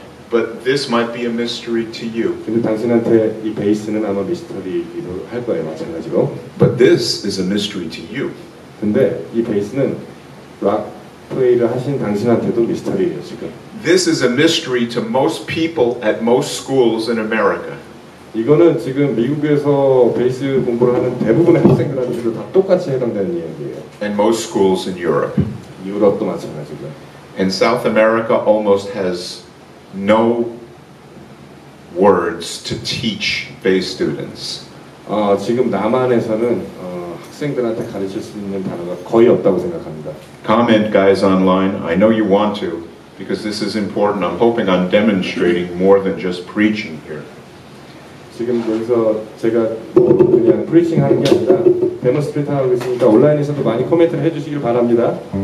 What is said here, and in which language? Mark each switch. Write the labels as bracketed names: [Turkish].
[English] But this might be a mystery to you. [Korean] 근데 당신한테 이 베이스는 아마 미스터리이기도 할 거예요 마찬가지로. [English] But this is a mystery to you. [Korean] 근데 이 베이스는 락 플레이를 하신 당신한테도 미스터리예요 지금. [English] This is a mystery to most people at most schools in America. [Korean] 이거는 지금 미국에서 베이스 공부를 하는 대부분의 학생들한테도 다 똑같이 해당되는 이야기예요. [English] And most schools in Europe. [Korean] 유럽도 마찬가지고요. [English] And South America almost has no words to teach bass students. [Korean] 지금 남한에서는 학생들한테 가르칠 수 있는 단어가 거의 없다고 생각합니다. [English] Comment, guys online. I know you want to, because this is important. I'm hoping I'm demonstrating more than just preaching here. [Korean] 지금 여기서 제가 그냥 프리칭 하는 게 아니라 데몬스트레이트 하고 있으니까 온라인에서도 많이 코멘트를 해주시길 바랍니다.